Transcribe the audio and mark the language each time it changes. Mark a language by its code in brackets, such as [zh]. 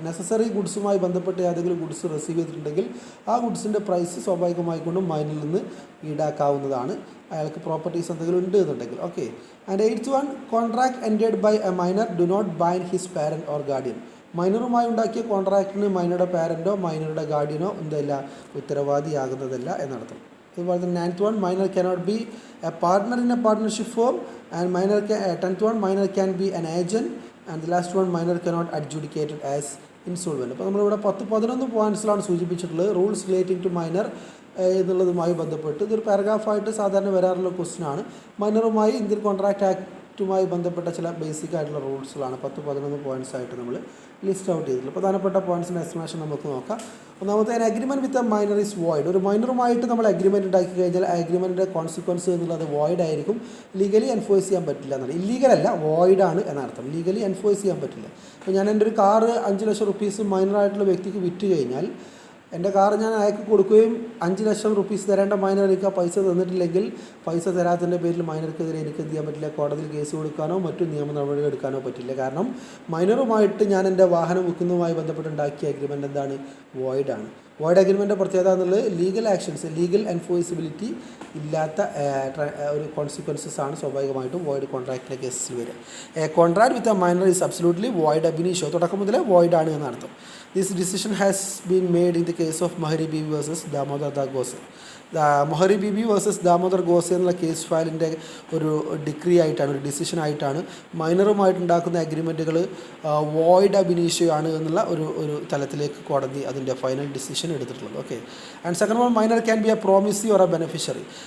[ml] Necessary ഗുഡ്സുമായി ബന്ധപ്പെട്ട് ഏതെങ്കിലും goods receive ചെയ്തിട്ടുണ്ടെങ്കിൽ ആ ഗുഡ്സിൻ്റെ പ്രൈസ് സ്വാഭാവികമായിക്കൊണ്ടും മൈനറിൽ നിന്ന് ഈടാക്കാവുന്നതാണ്, അയാൾക്ക് പ്രോപ്പർട്ടീസ് എന്തെങ്കിലും ഉണ്ട് എന്നുണ്ടെങ്കിൽ. [en] Okay, and eighth one, contract ended by a minor do not bind his parent or guardian. [ml] മൈനറുമായി ഉണ്ടാക്കിയ കോൺട്രാക്റ്റിന് മൈനറുടെ പാരൻറ്റോ മൈനറുടെ ഗാർഡിയനോ എന്തല്ല ഉത്തരവാദിയാകുന്നതല്ല എന്നർത്ഥം. അതുപോലെ തന്നെ [en] Ninth one, minor cannot be a partner in a partnership form, and tenth one, minor can be an agent, and the last one, minor cannot adjudicate it as insolvent. [ml] അപ്പോൾ നമ്മളിവിടെ 10-11 പോയിൻറ്റ്സിലാണ് സൂചിപ്പിച്ചിട്ടുള്ളത് [en] rules relating to minor [ml] എന്നുള്ളതുമായി ബന്ധപ്പെട്ട്. ഇതൊരു പാരഗ്രാഫായിട്ട് സാധാരണ വരാറുള്ള question ആണ്. മൈനറുമായി Indian contract ആക്റ്റുമായി ബന്ധപ്പെട്ട ചില basic ആയിട്ടുള്ള റൂൾസുകളാണ് 10-11 points ആയിട്ട് നമ്മൾ ലിസ്റ്റ് ഔട്ട് ചെയ്തിട്ടുള്ളത്. പ്രധാനപ്പെട്ട പോയിൻറ്റ്സിൻ്റെ എക്സ്പ്ലനേഷൻ നമുക്ക് നോക്കാം. ഒന്നാമത്തെ, [en] Agreement with a minor is void. [ml] ഒരു മൈനറുമായിട്ട് നമ്മൾ അഗ്രിമെൻറ്റ് ഉണ്ടാക്കി കഴിഞ്ഞാൽ ആ അഗ്രിമെൻറ്റിൻ്റെ കോൺസിക്വൻസ് എന്നുള്ളത് വോയിഡ് ആയിരിക്കും. ലീഗലി എൻഫോഴ്സ് ചെയ്യാൻ പറ്റില്ല എന്നാണ്. ഇല്ലീഗലല്ല, വോയിഡാണ് എന്നർത്ഥം. ലീഗലി എൻഫോഴ്സ് ചെയ്യാൻ പറ്റില്ല. അപ്പോൾ ഞാൻ എൻ്റെ ഒരു കാറ് 5 ലക്ഷം റുപ്പീസ് മൈനറായിട്ടുള്ള വ്യക്തിക്ക് വിറ്റ് കഴിഞ്ഞാൽ എൻ്റെ കാറ് ഞാൻ അയാൾക്ക് കൊടുക്കുകയും 5 ലക്ഷം റുപ്പീസ് തരേണ്ട മൈനർ എനിക്ക് ആ പൈസ തന്നിട്ടില്ലെങ്കിൽ പൈസ തരാത്തതിൻ്റെ പേരിൽ മൈനർക്കെതിരെ എനിക്ക് എന്ത് ചെയ്യാൻ പറ്റില്ല, കോടതിയിൽ കേസ് കൊടുക്കാനോ മറ്റു നിയമ നടപടികൾ എടുക്കാനോ പറ്റില്ല. കാരണം മൈനറുമായിട്ട് ഞാൻ എൻ്റെ വാഹനം വിൽക്കുന്നതുമായി ബന്ധപ്പെട്ടുണ്ടാക്കിയ അഗ്രിമെൻറ്റ് എന്താണ്, വോയിഡാണ്. വോയിഡ് അഗ്രിമെൻറ്റിൻ്റെ പ്രത്യേകത എന്നുള്ളത് ലീഗൽ ആക്ഷൻസ്, ലീഗൽ എൻഫോഴ്സിബിലിറ്റി ഇല്ലാത്ത ഒരു കോൺസിക്വൻസസ് ആണ് സ്വാഭാവികമായിട്ടും വോയിഡ് കോൺട്രാക്റ്റിൻ്റെ കേസിൽ വരിക. [en] Contract with a minor is absolutely void ab initio. [ml] തുടക്കം മുതലേ വോയിഡാണ് എന്നർത്ഥം. [en] This decision has been made in the case of Mohari Bibi versus Damodar Gose. [ml] Mohari Bibi versus Damodar Gose എന്നുള്ള കേസ് ഫയലിൻ്റെ ഒരു ഡിഗ്രി ആയിട്ടാണ്, ഒരു ഡിസിഷൻ ആയിട്ടാണ് മൈനറുമായിട്ടുണ്ടാക്കുന്ന അഗ്രിമെൻറ്റുകൾ വോയിഡ് അബ് ഇനീഷ്യോ ആണ് എന്നുള്ള ഒരു തലത്തിലേക്ക് കോടതി അതിൻ്റെ ഫൈനൽ ഡിസിഷൻ എടുത്തിട്ടുള്ളത്. [en] Okay, and second one, minor can be a promisee or a beneficiary.